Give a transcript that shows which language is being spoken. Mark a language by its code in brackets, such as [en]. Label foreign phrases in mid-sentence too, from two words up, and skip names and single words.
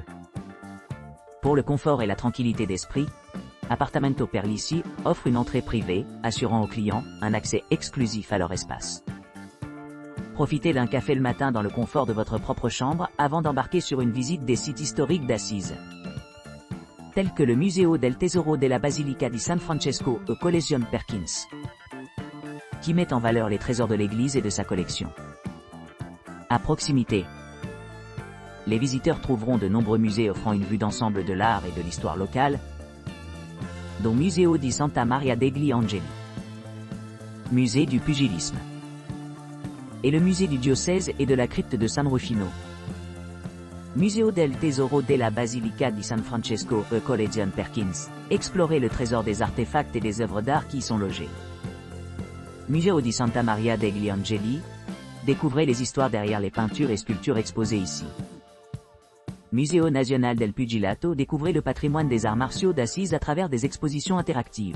[fr] Pour le confort et la tranquillité d'esprit, Appartamento Perlici offre une entrée privée, assurant aux clients un accès exclusif à leur espace. Profitez d'un café le matin dans le confort de votre propre chambre avant d'embarquer sur une visite des sites historiques d'Assise, tels que le Museo del Tesoro della Basilica di San Francesco e Collegium Perkins, qui met en valeur les trésors de l'église et de sa collection. À proximité, Les visiteurs trouveront de nombreux musées offrant une vue d'ensemble de l'art et de l'histoire locale, dont Museo di Santa Maria degli Angeli, musée du pugilisme, et le musée du diocèse et de la crypte de San Rufino. Museo del Tesoro della Basilica di San Francesco e Collegian Perkins. Explorez le trésor des artefacts et des œuvres d'art qui y sont logés. Museo di Santa Maria degli Angeli. Découvrez les histoires derrière les peintures et sculptures exposées ici. Museo Nazionale del Pugilato. Découvrez le patrimoine des arts martiaux d'Assise à travers des expositions interactives.